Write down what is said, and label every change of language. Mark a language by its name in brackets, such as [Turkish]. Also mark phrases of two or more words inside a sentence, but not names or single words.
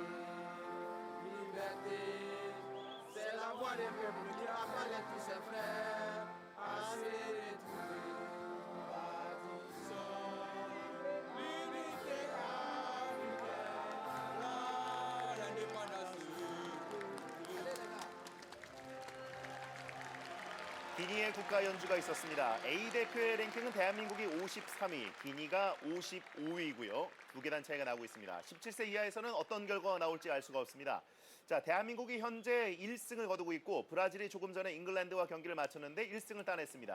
[French] Liberté, c'est la voix des peuples qui appelle tous ses frères à se retrouver. Bâtissons l'unité africaine, l'indépendance. [Korean] 기니의 국가 연주가 있었습니다. A 대표의 랭킹은 대한민국이 53위, 기니가 55위고요. 두 계단 차이가 나고 있습니다. 17세 이하에서는 어떤 결과가 나올지 알 수가 없습니다. 자, 대한민국이 현재 1승을 거두고 있고 브라질이 조금 전에 잉글랜드와 경기를 마쳤는데 1승을 따냈습니다.